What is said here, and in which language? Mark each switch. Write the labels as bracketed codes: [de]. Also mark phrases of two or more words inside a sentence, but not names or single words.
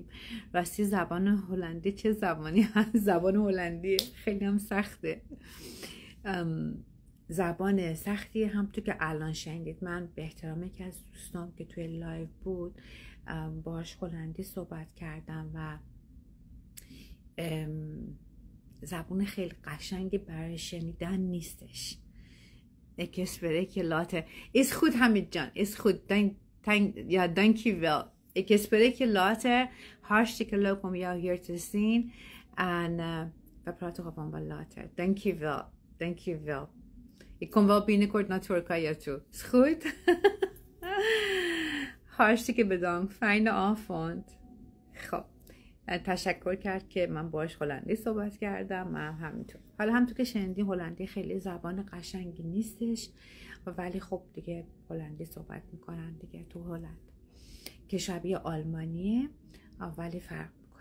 [fa] راستی زبان هلندی چه زبانی هست؟ زبان هلندی خیلی هم سخته، زبان سختی. همونطور که الان شنیدید، من به احترام یکی از دوستان که توی لایو بود باهاش هلندی صحبت کردم و زبان خیلی قشنگی برای شنیدن نیستش. [nl] Ik spreek je later. Is goed Hamid Jan, is goed. Dankjewel. Ik spreek je later. Hartstikke leuk om jou hier te zien. En we praten gewoon wel later. Dankjewel. Ik kom wel binnenkort naar Turkije toe. Is goed? Hartstikke bedankt. Fijne avond. [fa] خب تشکر کرد که من باهاش هلندی صحبت کردم. من همینطور. حالا همونطور که شنیدین هلندی خیلی زبان قشنگی نیستش، ولی خب دیگه هلندی صحبت میکنن دیگه تو هلند که شبیه آلمانیه ولی فرق میکنه.